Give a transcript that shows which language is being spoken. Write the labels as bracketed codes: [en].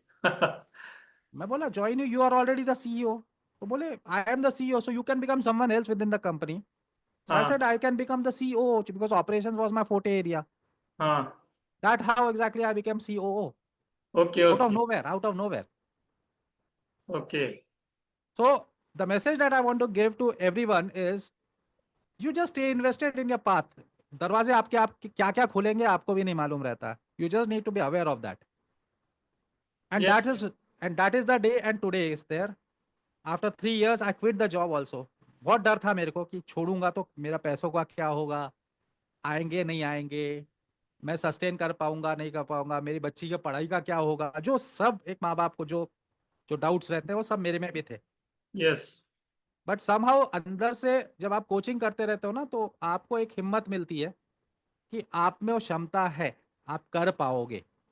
[en] मैं बोला join you, you are already the CEO. तो बोले I am the CEO so you can become someone else within the company. So I [hi] हाँ [en] Said I can become the CEO because operation was my forte area. [hi] हाँ। [en] That how exactly I became COO, okay out of okay nowhere, out of nowhere. Okay. So the message that I want to give to everyone is you just stay invested in your path. [hi] दरवाजे आपके आप क्या क्या खुलेंगे आपको भी नहीं मालूम रहता. [en] You just need to be aware of that. And yes. that is the day, and today is there. After 3 years I quit the job also. [hi] बहुत डर था मेरे को कि छोड़ूंगा तो मेरा पैसों का क्या होगा, आएंगे नहीं आएंगे, मैं सस्टेन कर पाऊंगा नहीं कर पाऊंगा, मेरी बच्ची की पढ़ाई का क्या होगा, जो सब एक माँ बाप को जो जो डाउट्स रहते हैं वो सब मेरे में भी थे. [en] Yes. [hi] बट समहाउ अंदर से जब आप कोचिंग करते रहते हो ना, तो आपको एक हिम्मत मिलती है कि आप में वो क्षमता है, आप कर पाओगे.